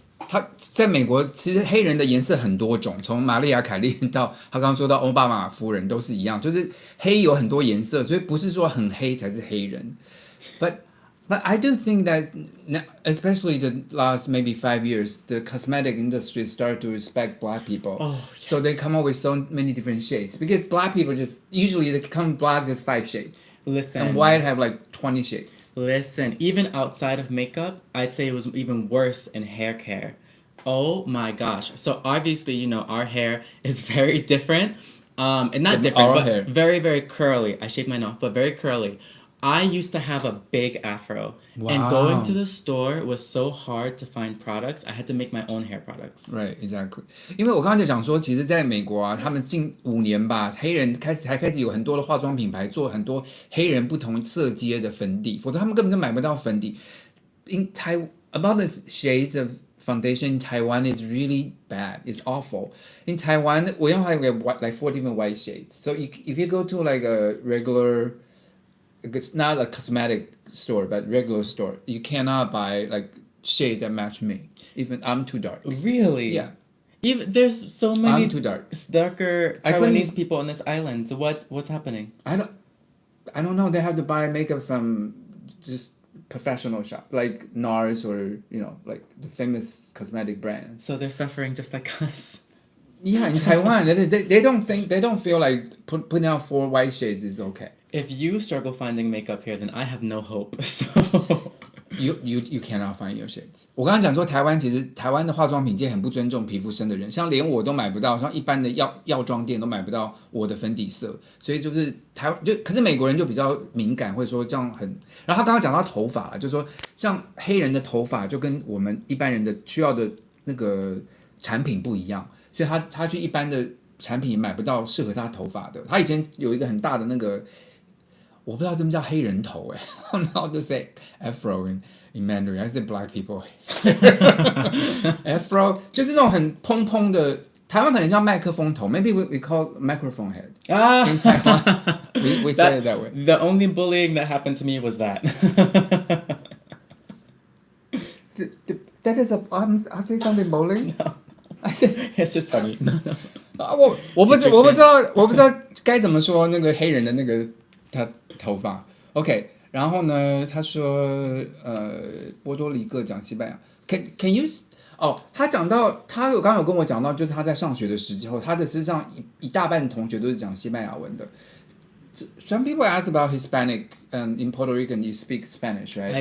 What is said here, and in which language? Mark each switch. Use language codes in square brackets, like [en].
[zh] 他在美国，其实黑人的颜色很多种，从玛丽亚凯莉到他刚刚说到奥巴马夫人都是一样，就是黑有很多颜色，所以不是说很黑才是黑人。 [en] But I do think that, especially the last maybe 5 years, the cosmetic industry started to respect black people. Oh, yes. So they come up with so many different shades. Because black people usually they come black just 5 shades. Listen. And white have like 20 shades. Listen, even outside of makeup, I'd say it was even worse in hair care. Oh my gosh. So obviously, you know, our hair is very different. And not different, but hair. Very, very curly. I shaved mine off, but very curly. I used to have a big afro. Wow. And going to the store was so hard to find products. I had to make my own hair products. Right, exactly. [zh] 因为我刚刚就讲说，其实在美国啊，他们近5年吧，黑人开始有很多的化妆品牌做很多黑人不同色阶的粉底，否则他们根本就买不到粉底。 [en] About the shades of foundation in Taiwan is really bad. It's awful. In Taiwan, we only have like 4 different white shades. So if you go to like a regular... It's not a cosmetic store, but regular store. You cannot buy like shade that match me. Even I'm too dark. Really? Yeah. Even there's so many I'm too dark. Darker Taiwanese people on this island. So what's happening? I don't know. They have to buy makeup from just professional shop like NARS or like the famous cosmetic brands. So they're suffering just like us. Yeah, in Taiwan, they don't feel like putting out 4 white shades is okay. If you struggle finding makeup here, then I have no hope. So you cannot find your shades. [zh] 我刚刚讲说其实台湾的化妆品界很不尊重皮肤深的人，像连我都买不到，像一般的药妆店都买不到我的粉底色，所以就是可是美国人就比较敏感，会说这样很。然后他刚刚讲到头发了，就是说像黑人的头发就跟我们一般人的需要的那个产品不一样，所以他去一般的产品也买不到适合他头发的。他以前有一个很大的那个。我不知道这么叫黑人头 [en] I don't know how to say afro in Mandarin. I say black people. [zh] Afro 就是那种很蓬蓬的，台湾可能叫麦克风头 [en] Maybe we call microphone head. In Taiwan, we say it that way. The only bullying that happened to me was that. That is I say something bullying? No. I say It's just funny. [zh] 我不知道该怎么说那个黑人的那个他头发 OK 然后呢他说波多黎各讲西班牙 [en] Can you [zh] 他讲到他刚刚有跟我讲到就是他在上学的时候他的事实上一大半同学都是讲西班牙文的 [en] Some people ask about Hispanic in Puerto Rican you speak Spanish right?